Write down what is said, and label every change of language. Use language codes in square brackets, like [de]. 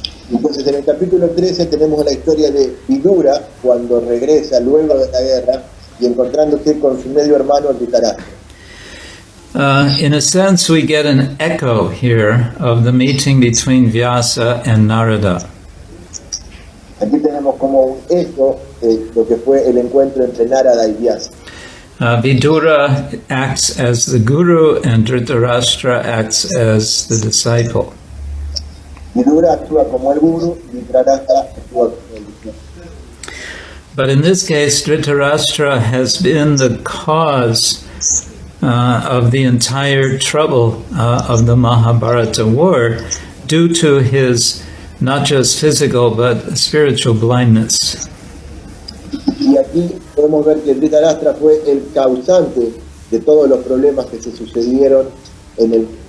[es] Entonces en el capítulo 13 tenemos la historia de Vidura cuando regresa luego de la guerra y encontrándose con su medio hermano Dhritarashtra. [en] In a sense, we get an echo here of the meeting between Vyasa and Narada. [es] Aquí tenemos como un eco de lo que fue el encuentro entre Narada y Vyasa. [en] Vidura acts as the guru and Dhritarashtra acts as the disciple. [es] Vidura actúa como el guru y Dhritarashtra actúa como el discípulo. [en] But in this case, Dhritarashtra has been the cause of the entire trouble of the Mahabharata war due to his not just physical but spiritual blindness. [es] Y aquí podemos ver que Dhritarashtra fue el causante de todos los problemas que se sucedieron en el.